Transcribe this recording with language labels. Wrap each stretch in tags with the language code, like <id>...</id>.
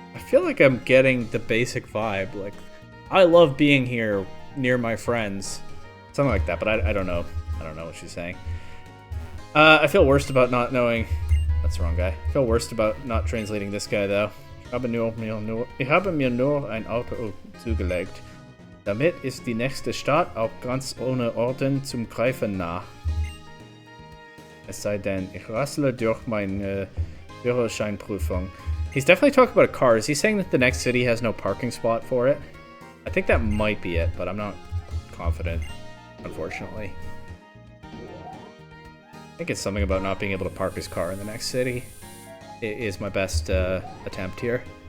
<en>feel like I'm getting the basic vibe. Like, I love being here near my friends. Something like that, but I don't know. I don't know what she's saying. I feel worst about not knowing... That's the wrong guy. I feel worst about not translating this guy, though.</en> <de>Ich habe mir nur ein Auto zugelegt. Damit ist die nächste Stadt auch ganz ohne Orden zum Greifen nah. Es sei denn, ich rassle durch meine Führerscheinprüfung.</de> <en>He's definitely talking about a car. Is he saying that the next city has no parking spot for it? I think that might be it, but I'm not confident, unfortunately. I think it's something about not being able to park his car in the next city. It is my best attempt here.</en>